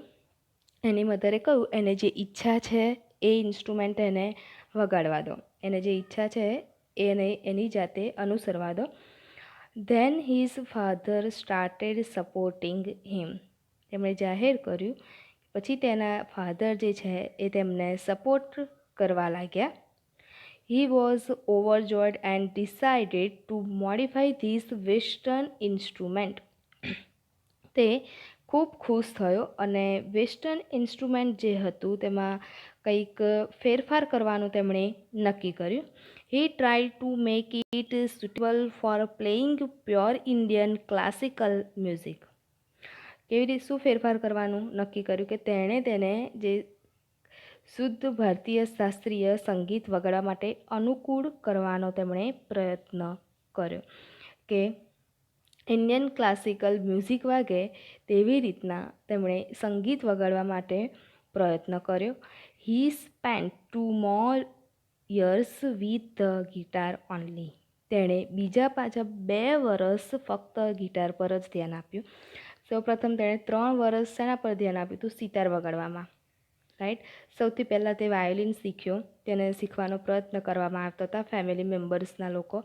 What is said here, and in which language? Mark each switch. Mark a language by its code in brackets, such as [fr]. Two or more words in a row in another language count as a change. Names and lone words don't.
[gu] એની મધરે કહ્યું એને જે ઈચ્છા છે એ ઇન્સ્ટ્રુમેન્ટ એને વગાડવા દો, એને જે ઈચ્છા છે એને એની જાતે અનુસરવા દો. [en] Then his father started supporting him. [gu] તેમણે જાહેર કર્યું, પછી તેના ફાધર જે છે એ તેમને સપોર્ટ કરવા લાગ્યા. [en] He was overjoyed and decided to modify this western instrument. [gu] તે ખૂબ ખુશ થયો અને [en] western instrument [gu] જે હતું તેમાં કંઈક ફેરફાર કરવાનું તેમણે નક્કી કર્યું. [en] He tried to make it suitable for playing pure Indian classical music. [gu] કેવી રીતે શું ફેરફાર કરવાનું નક્કી કર્યું? કે તેણે તેને જે શુદ્ધ ભારતીય શાસ્ત્રીય સંગીત વગાડવા માટે અનુકૂળ કરવાનો તેમણે પ્રયત્ન કર્યો, કે [en] Indian classical music [gu] વાગે તેવી રીતના તેમણે સંગીત વગાડવા માટે પ્રયત્ન કર્યો. [en] He spent 2 more years with the guitar only. [gu] તેણે બીજા પાછા 2 વર્ષ ફક્ત ગિટાર પર જ ધ્યાન આપ્યું. સૌપ્રથમ તેણે 3 વર્ષ શેના પર ધ્યાન આપ્યું હતું? સિતાર વગાડવામાં, રાઈટ. સૌથી પહેલાં તે વાયોલિન શીખ્યો, તેને શીખવાનો પ્રયત્ન કરવામાં આવતા હતા [en] family members [gu] લોકો.